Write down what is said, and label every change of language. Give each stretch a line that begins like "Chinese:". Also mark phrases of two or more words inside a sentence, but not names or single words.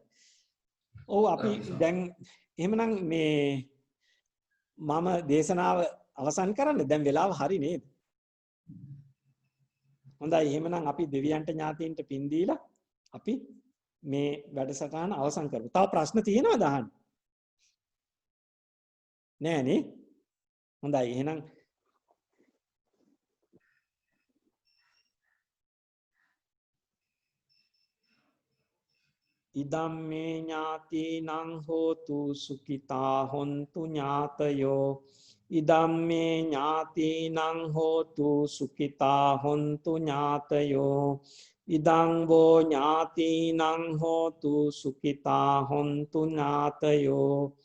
Sinhala: ඔව් අපි දැන් එහෙමනම් මේ මම දේශනාව අවසන් කරන්න දැන් වෙලාව හරි නේද? හොඳයි එහෙමනම් අපි දෙවියන්ට ඥාතීන්ට පින් දීලා අපි මේ වැඩසටහන අවසන් කරමු. තව ප්‍රශ්න තියෙනවද අහන්න? නෑනේ. හොඳයි එහෙනම්
Pali: ඉදම්මේ ඥාතිනං හෝතු සුඛිතා හොන්තු ඥාතයෝ ඉදම්මේ ඥාතිනං හෝතු සුඛිතා හොන්තු ඥාතයෝ ඉදං වෝ ඥාතිනං හෝතු සුඛිතා හොන්තු ඥාතයෝ